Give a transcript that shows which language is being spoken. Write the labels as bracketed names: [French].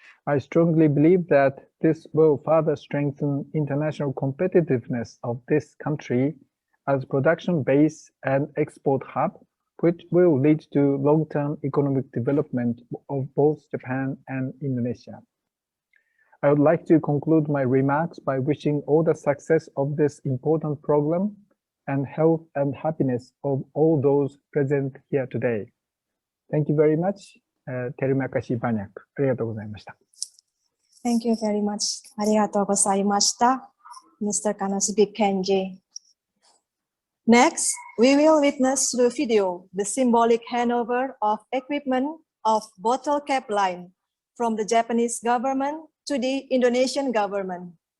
[English] I strongly believe that this will further strengthen international competitiveness of this country as production base and export hub, which will lead to long-term economic development of both Japan and Indonesia. I would like to conclude my remarks by wishing all the success of this important program and health and happiness of all those present here today. Thank you very much. [Malay] Terima kasih banyak. [Japanese] ありがとうございました。 [English] Thank you very much. [Japanese] ありがとうございました。 [English] Mr. Kanasugi Kenji. Next, we will witness through video the symbolic handover of equipment of bottle cap line from the Japanese government to the Indonesian government.